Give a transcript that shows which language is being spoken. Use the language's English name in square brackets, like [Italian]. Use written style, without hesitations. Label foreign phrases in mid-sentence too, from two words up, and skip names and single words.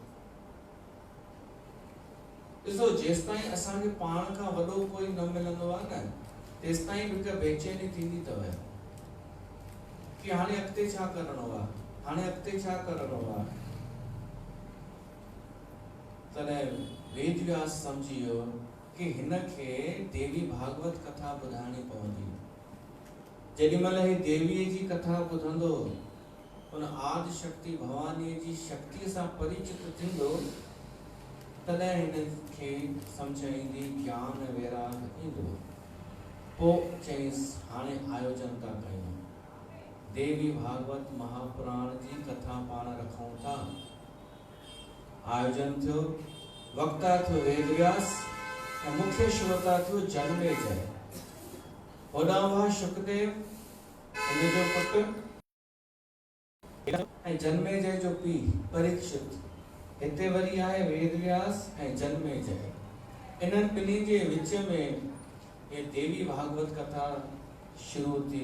[Sindhi] ॾिसो, जेसिताईं असांखे पाण खां वॾो कोई न मिलंदो आहे न, तेसिताईं बि हिकु बेचैनी थींदी अथव कि हाणे अॻिते छा करणो आहे, हाणे अॻिते छा करणो आहे। तॾहिं वेद व्यास सम्झी वियो कि हिनखे देवी भागवत कथा ॿुधाइणी पवंदी। जेॾीमहिल ही देवीअ जी कथा ॿुधंदो, उन आदि शक्ति भवानी जी शक्ति सां परिचित थींदो, तॾहिं हिनखे सम्झ ईंदी, ज्ञान वैराग ईंदो। पोइ चईंसि हाणे आयोजन था कयूं, देवी भागवत महापुराण जी कथा पाण रखूं था। आयोजन थियो, वक्ता थियो वेद व्यास ऐं मुख्य श्रोता थियो जन्मेजय। होॾां हुआ सुखदेव, हिनजो पुटु, ऐं जन्मेजय जो पीउ परीक्षित। हिते वरी आहे वेद व्यास ऐं जन्मेजय। इन्हनि ॿिन्ही जे विच में ये देवी भागवत कथा शुरू थी।